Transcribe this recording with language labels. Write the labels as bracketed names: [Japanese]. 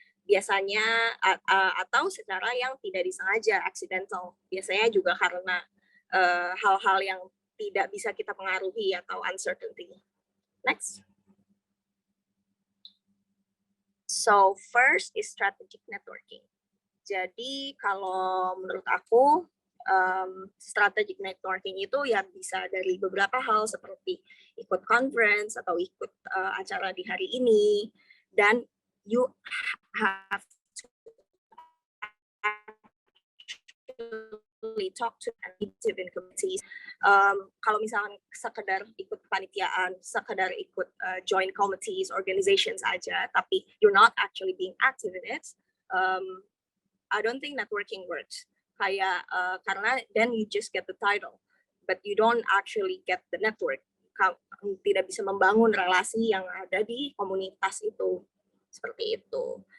[Indonesian] Biasanya atau secara yang tidak disengaja, accidental. Biasanya juga karena hal-hal yang tidak bisa kita pengaruhi atau uncertainty. [English] Next. So first is strategic networking. [Indonesian] Jadi kalau menurut aku strategic networking itu ya bisa dari beberapa hal seperti ikut conference atau ikut acara di hari ini, dan [English] you have to talk to active in communities. [Indonesian] Kalau misalkan sekedar ikut [English] kepanitiaan, sekedar ikut join committees, organizations [Indonesian] aja, tapi [English] you're not actually being active in it, I don't think networking works. [Indonesian] Kayak karena [English] then you just get the title, but you don't actually get the network. [Indonesian] tidak bisa membangun relasi yang ada di komunitas itu, seperti itu.